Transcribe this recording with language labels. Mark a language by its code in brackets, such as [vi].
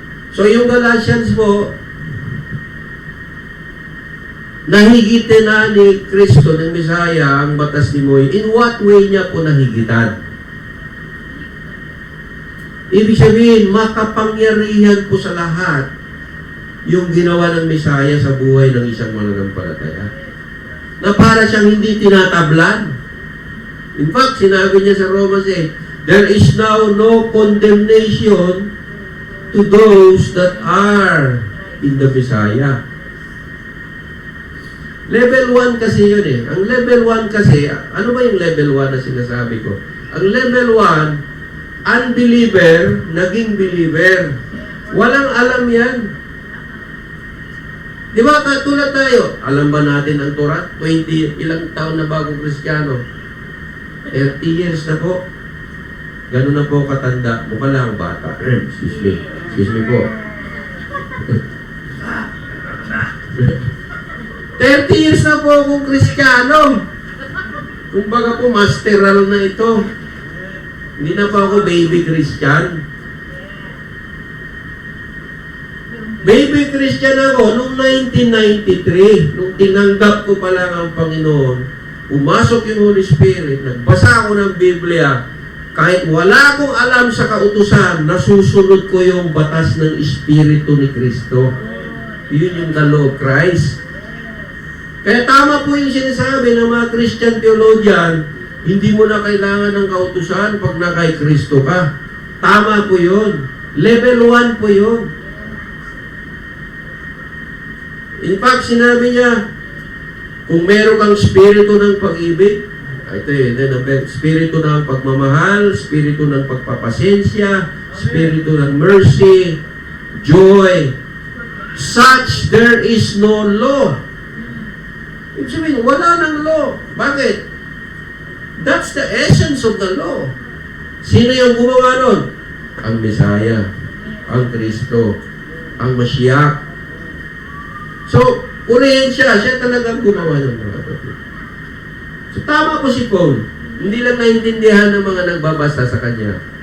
[tl] So yung Galatians po, nahigitin na ni Kristo, ng Messiah, ang batas ni Moy. [en] In what way [tl] niya po nahigitan? Ibig sabihin, makapangyarihan po sa lahat yung ginawa ng Messiah sa buhay ng isang mananampalataya. Na para siyang hindi tinatablan. [en] In fact, [tl] sinabi niya sa [en] Romans 8, there is now no condemnation to those that are in the Messiah. [tl] Level 1 kasi yun eh. Ang level 1 kasi, ano ba yung level 1 na sinasabi ko? Ang level 1, unbeliever, naging believer. Walang alam yan. Di ba, katulad tayo, alam ba natin ang Torah? 20, ilang taon na bago Kristiyano? 30 years na po. Ganun na po katanda. Mukha lang bata. Excuse me po. 30 years na po akong Kristiyano. Kumbaga po, masteral na ito. Hindi na pa ako baby Christian. Baby Christian ako noong 1993. Nung tinanggap ko pa lang ang Panginoon, pumasok yung Holy Spirit, nagbasa ako ng Biblia, kahit wala akong alam sa kautusan, nasusunod ko yung batas ng Espiritu ni Kristo. Yun yung [en] the law of Christ. [tl] Kaya tama po yung sinasabi ng mga Christian theologian, hindi mo na kailangan ng kautusan pag na kay Kristo ka. Tama po yun. Level 1 po yun. In fact, sinabi niya, kung meron kang spirito ng pag-ibig, ito yun, spirito ng pagmamahal, spirito ng pagpapasensya, spirito ng mercy, joy, [en] such there is no law. [tl] Ibig sabihin, wala ng law. Bakit? [en] That's the essence of the law. [tl] Sino yung gumawa nun? Ang Messiah, ang Kristo, ang Mashiach. So, purihin siya talagang gumawa ng mga kapatid. So, tama po si Paul. Hindi lang naintindihan ng mga nagbabasa sa kanya.